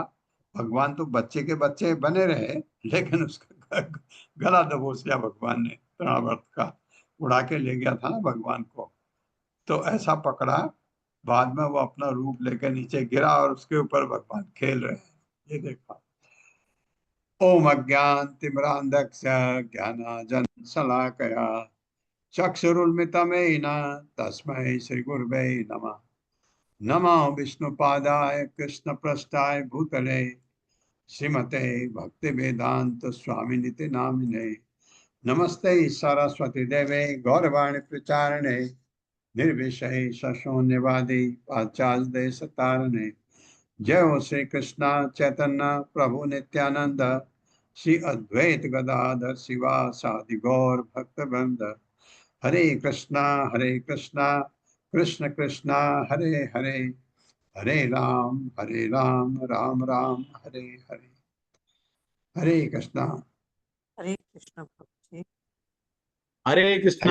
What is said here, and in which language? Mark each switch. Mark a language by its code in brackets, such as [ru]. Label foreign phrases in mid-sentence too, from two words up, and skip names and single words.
[hi] भगवान तो बच्चे के बच्चे बने रहे, लेकिन उसका गला दबोच लिया भगवान ने। तृणाव्रत का उड़ा के ले गया था ना भगवान को, तो ऐसा पकड़ा। बाद में वो अपना रूप लेकर नीचे गिरा और उसके ऊपर भगवान खेल रहे हैं। ये देखा। [sa] ओम अज्ञान तिमिरांधस्य ज्ञानांजन शलाकया चक्षुरुन्मिलितं तस्मै श्री गुरुवे नमः। नमो विष्णुपादाय कृष्णप्रस्थाय भूतले श्रीमते भक्तिवेदांत स्वामिनिति नामिने। नमस्ते सरस्वती देवे गौरवाणी प्रचारणे निर्विषय शून्यवादी पाश्चात्य देश तारणे। जय हो श्री कृष्ण चैतन्य प्रभु नित्यानंद श्री अद्वैत गदाधर शिवासादि गौर भक्तवृंद। हरे कृष्णा कृष्ण कृष्णा हरे हरे, हरे राम राम राम हरे हरे। [hi] हरे कृष्णा। हरे कृष्ण प्रभु जी। हरे कृष्णा